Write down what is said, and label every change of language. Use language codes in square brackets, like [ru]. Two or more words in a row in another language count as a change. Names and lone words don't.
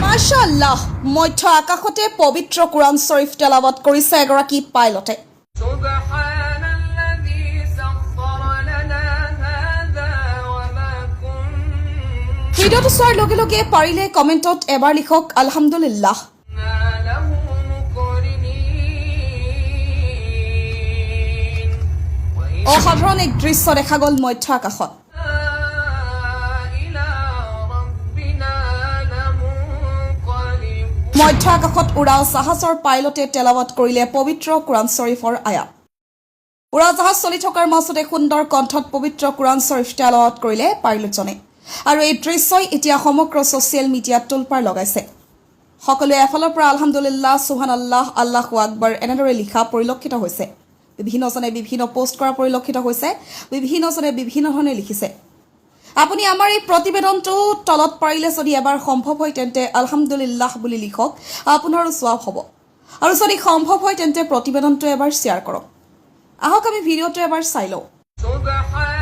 [as] মাশাআল্লাহ মধ্য আকাশতে পবিত্ৰ কুৰাণ শৰীফ তেলাৱত কৰিছে এগৰাকী পাইলটে [ar] سبحان الذي سخر لنا هذا وما كنا [as] ভিডিঅ'টো চোৱাৰ লগে লগে পাৰিলে কমেণ্টত এবাৰ লিখক আলহামদুলিল্লাহ [ar] له مقرنين [as] অসাধাৰণ এক দৃশ্য দেখা গ'ল মধ্য আকাশত মধ্য আকাশত উৰাও জাহাজৰ পাইলটে তেলাৱত কৰিলে পবিত্ৰ কুৰাণ শৰীফৰ আয়াত উৰাজাহাজ চলি থকাৰ মাজতে সুন্দৰ কণ্ঠত পবিত্ৰ কুৰাণ শৰীফ তেলাৱত কৰিলে পাইলটজনে আৰু এই দৃশ্যই এতিয়া সমগ্ৰ ছ'চিয়েল মিডিয়াত তোলপাৰ লগাইছে সকলোৱে এফালৰ পৰা [ar] الحمد لله سبحان الله الله أكبر [as] এনেদৰে লিখা পৰিলক্ষিত হৈছে বিভিন্নজনে বিভিন্ন পোষ্ট কৰা পৰিলক্ষিত হৈছে বিভিন্নজনে বিভিন্ন ধৰণে লিখিছে আপুনি আমাৰ এই প্ৰতিবেদনটো তলত পাৰিলে যদি এবাৰ সম্ভৱ হয় তেন্তে আলহামদুলিল্লাহ বুলি লিখক আপোনাৰো সওয়াব হ'ব আৰু যদি সম্ভৱ হয় তেন্তে প্ৰতিবেদনটো এবাৰ শ্বেয়াৰ কৰক আহক আমি ভিডিঅ'টো এবাৰ চাই লওঁ